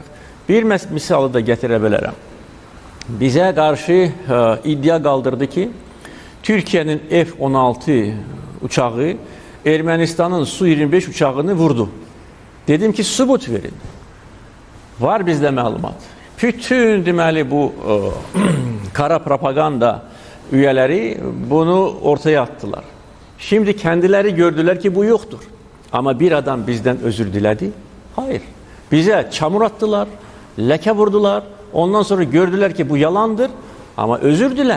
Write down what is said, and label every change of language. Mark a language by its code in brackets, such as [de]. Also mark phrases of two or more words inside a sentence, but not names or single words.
[az] Bir misalı da gətirə bilərəm. Bizə qarşı iddia qaldırdı ki, Türkiyənin F-16 uçağı Ermənistanın Su-25 uçağını vurdu. Dedim ki, sübut verin. Var bizdə məlumat. [tr] Bütün deməli bu kara propaganda üyeleri bunu ortaya attılar. Şimdi kendileri gördüler ki bu yoktur. Ama bir adam bizden özür diledi. Hayır. Bize çamur attılar, leke vurdular. Ondan sonra gördüler ki bu yalandır ama özür dile.